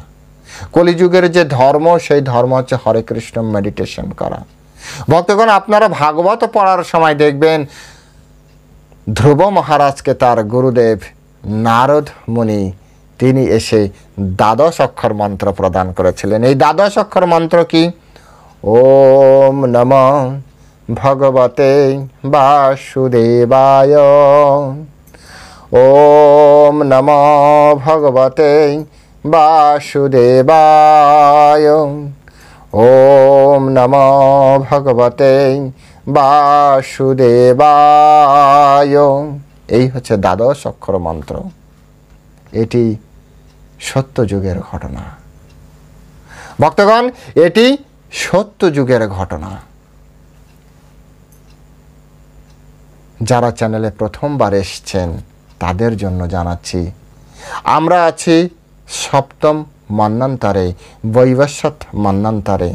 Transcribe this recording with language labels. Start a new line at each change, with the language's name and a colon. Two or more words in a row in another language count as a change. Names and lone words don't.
Bangla: কলিযুগের যে ধর্ম সেই ধর্ম হচ্ছে হরে কৃষ্ণ মেডিটেশন করা। ভক্তগণ, আপনারা ভাগবত পড়ার সময় দেখবেন ধ্রুব মহারাজকে তার গুরুদেব নারদ মুনি তিনি এসে দ্বাদশ অক্ষর মন্ত্র প্রদান করেছিলেন। এই দ্বাদশ অক্ষর মন্ত্র কি?
Sanskrit: ওম নমঃ ভগবতে বাসুদেবায়, ওম নমঃ ভগবতে বাসুদেবায়, ওম নমঃ ভগবতে বাসুদেবায়।
Bangla: এই হচ্ছে দ্বাদশ অক্ষর মন্ত্র। এটি সত্য যুগের ঘটনা। ভক্তগণ, এটি সত্য যুগের ঘটনা। যারা চ্যানেলে প্রথমবার এসছেন তাদের জন্য জানাচ্ছি, আমরা আছি সপ্তম মন্বন্তরে, বৈবস্বত মন্বন্তরে।